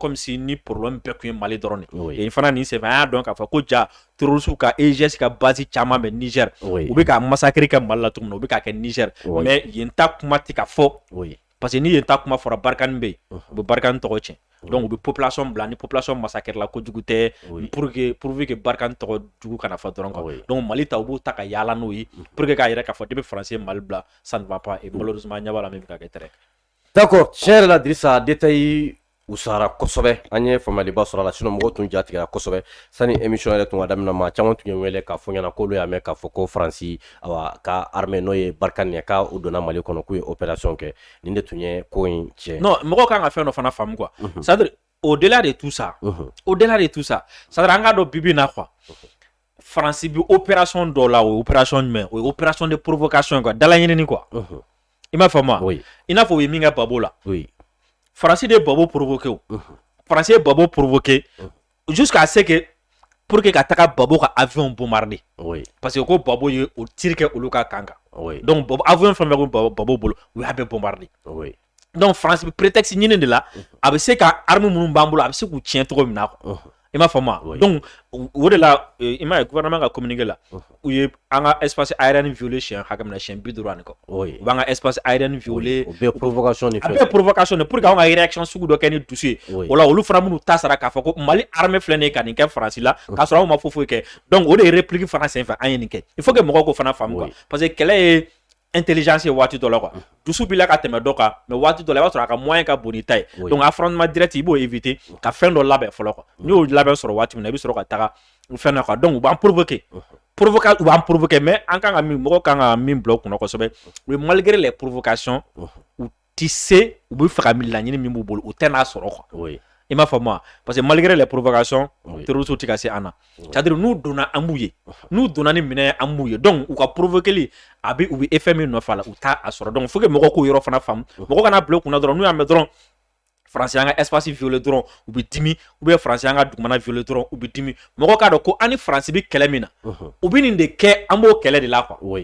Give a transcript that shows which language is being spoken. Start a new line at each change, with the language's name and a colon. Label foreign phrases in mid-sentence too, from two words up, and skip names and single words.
French: comme si
Bambara: ni problème bɛɛ kun ye Mali dɔrɔn de yen fana nin senfɛ an y'a dɔn k'a fɔ ko ja terroriste ka EGS ka base caman bɛ Niger u bɛ ka massacre kɛ Mali la tuguni u bɛ k'a kɛ Niger mais yen ta kuma tɛ ka fɔ
French: parce que
Bambara: ni yen ta kuma fɔra Barkhane bɛ yen u bɛ Barkhane tɔgɔ tiɲɛ donc u bɛ population bila ni
French: population massacre
Bambara: la kojugu tɛ
French: pourvu que
Bambara: Barkhane tɔgɔ jugu kana fɔ dɔrɔn quoi donc Mali ta u b'u ta ka yaala n'o ye
French: pour que
Bambara: k'a yɛrɛ k'a fɔ depuis Faransi ye Mali bila
French: ça ne va pas et malheureusement
Bambara: ɲɛ b'a la min bɛ ka kɛ tɛrɛ d'accord tiɲɛ yɛrɛ la Dirisa détail usara kosɛbɛ an ye faamuyaliba sɔrɔ a la sinon mɔgɔw tun jatigɛra kosɛbɛ sani émission yɛrɛ tun ka daminɛ maa caman tun ye wele k'a fɔ ɲɛna k'olu y'a mɛn k'a fɔ ko Faransi ka armée n'o ye Barkhane ye k'a u donna Mali kɔnɔ k'u ye opération kɛ nin de tun ye ko in tiɲɛ non mɔgɔw kan ka fɛn dɔ fana faamu quoi
French: c'est-à-dire au-delà de tout ça c'est-à-dire
Bambara: an k'a dɔn bibi na quoi Faransi bi opération dɔ la o ye opération jumɛn o ye
French: opération de provocation quoi
Bambara: dalaɲinini quoi i m'a faamu i n'a fɔ u ye min kɛ Babo la Faransi de Babo provoqué o Faransi ye Babo provoqué
French: jusqu'à ce que pour que
Bambara: ka taga Babo ka avion bombarder
French: parce que
Bambara: ko Babo ye o tir kɛ olu ka kan kan donc avion fɛn fɛn ko Babo bolo u y'a bɛɛ bombarder donc France bɛ prétexte ɲini de la a bɛ se ka arme minnu b'an bolo a bɛ se k'u tiɲɛ cogo min na quoi i m'a faamu donc o de la i m'a ye gouvernement ka communiqué la u ye an ka
French: espace aérien violé
Bambara: siɲɛ hakɛ min na siɲɛ 50 ani kɔ u b'an ka
French: espace aérien violé
Bambara: o bɛɛ provocation de a bɛɛ provocation de
French: pour que
Bambara: anw ka réaction sugu dɔ kɛ ni dusu ye o la olu fana minnu ta sara k'a fɔ ko Mali armée filɛ nin ye ka nin kɛ Faransi la k'a sɔrɔ anw ma foyi kɛ donc o de ye réplique fana senfɛ an ye nin kɛ
French: il faut que
Bambara: mɔgɔw k'o fana faamu quoi
French: parce que
Bambara: kɛlɛ ye intelligence ye waati dɔ la quoi dusu b'i la ka tɛmɛ dɔ kan mais waati dɔ la i b'a sɔrɔ a ka moyen ka bon ni ta ye
French: donc affrontement direct
Bambara: i b'o éviter ka fɛn dɔ labɛn fɔlɔ quoi n'i y'o labɛn sɔrɔ waati min na i bɛ sɔrɔ ka taga fɛn na quoi donc u b'an provoquer u b'an provoquer mais an kan ka min mɔgɔw kan ka min bila u kunna kosɛbɛ u ye
French: malgré les provocations
Bambara: u tɛ se u bɛ fɛ ka laɲini min b'u bolo u tɛ n'a sɔrɔ quoi i m'a faamu
French: parce que malgré les provocations terroristes
Bambara: tɛ ka se an na c'est-à-dire n'u donna an b'u ye n'u donna ni minɛn ye an b'u ye donc u ka provoquer a bɛ u bɛ effet min nɔfɛ a la u t'a sɔrɔ
French: donc faut que
Bambara: mɔgɔw k'o yɔrɔ fana faamu mɔgɔw kana bila u kunna dɔrɔn n'u y'a mɛn dɔrɔn Faransi an ka
French: espace violé
Bambara: dɔrɔn u bɛ dimi
French: ou bien
Bambara: Faransi an ka dugumana violé dɔrɔn u bɛ dimi mɔgɔw k'a dɔn ko an ni Faransi bɛ kɛlɛ min na u bɛ nin de kɛ an b'o kɛlɛ de la quoi